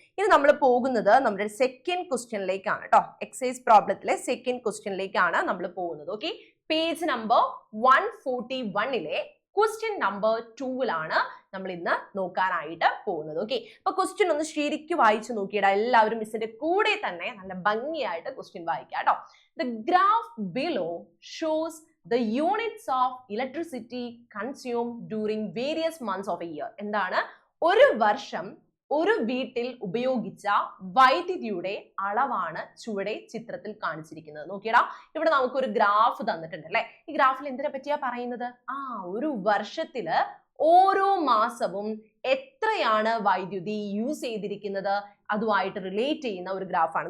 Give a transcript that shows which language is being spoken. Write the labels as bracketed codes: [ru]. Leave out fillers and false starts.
[ml] ഇനി നമ്മൾ പോകുന്നത് നമ്മുടെ സെക്കൻഡ് ക്വസ്റ്റ്യനിലേക്കാണ് കേട്ടോ. എക്സസൈസ് പ്രോബ്ലത്തിലെ സെക്കൻഡ് ക്വസ്റ്റ്യനിലേക്കാണ് നമ്മൾ പോകുന്നത്. Okay, page number 141 question number 2 നമ്മൾ ഇന്ന് നോക്കാനായിട്ട് പോകുന്നത്. ഓക്കെ, അപ്പൊ ക്വസ്റ്റ്യൻ ഒന്ന് ശരിക്കും വായിച്ചു നോക്കിയിടാ. എല്ലാവരും മിസ്സിന്റെ കൂടെ തന്നെ നല്ല ഭംഗിയായിട്ട് ക്വസ്റ്റ്യൻ വായിക്കാം കേട്ടോ. [en] The graph below shows the units of electricity consumed during various months of a year. [ml] എന്താണ്? ഒരു വർഷം ഒരു വീട്ടിൽ ഉപയോഗിച്ച വൈദ്യുതിയുടെ അളവാണ് ചുവടെ ചിത്രത്തിൽ കാണിച്ചിരിക്കുന്നത്. നോക്കിയടാ, ഇവിടെ നമുക്കൊരു ഗ്രാഫ് തന്നിട്ടുണ്ട് അല്ലെ. ഈ ഗ്രാഫിൽ എന്തിനെ പറ്റിയാ പറയുന്നത്? ഒരു വർഷത്തില് ഓരോ മാസവും എത്രയാണ് വൈദ്യുതി യൂസ് ചെയ്തിരിക്കുന്നത് അതുമായിട്ട് റിലേറ്റ് ചെയ്യുന്ന ഒരു ഗ്രാഫാണ്.